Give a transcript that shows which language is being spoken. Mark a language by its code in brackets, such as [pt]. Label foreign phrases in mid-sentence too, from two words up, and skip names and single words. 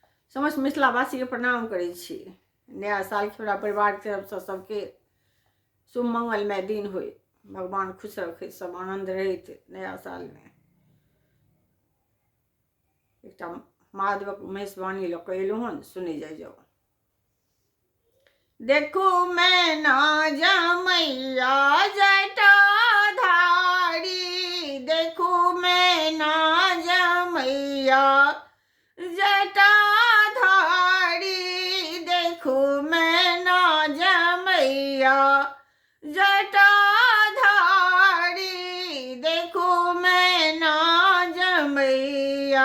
[mai] समस्त मिथिलावासी के प्रणाम करै छी। नया साल के हमरा परिवार के तरफ से सबके शुभ मंगलमय दिन होय, भगवान खुश रखे, सब आनंद रहते नया साल में। एक महादेवक मेहरबानी लऽ कऽ एलहुँ हन, सुनै जाओ। देखू मैना जमैया जटाधारी, देखू मैना जमैया जटाधारी, देखू मैना जमैया जटाधारी, देखू मैना जमैया।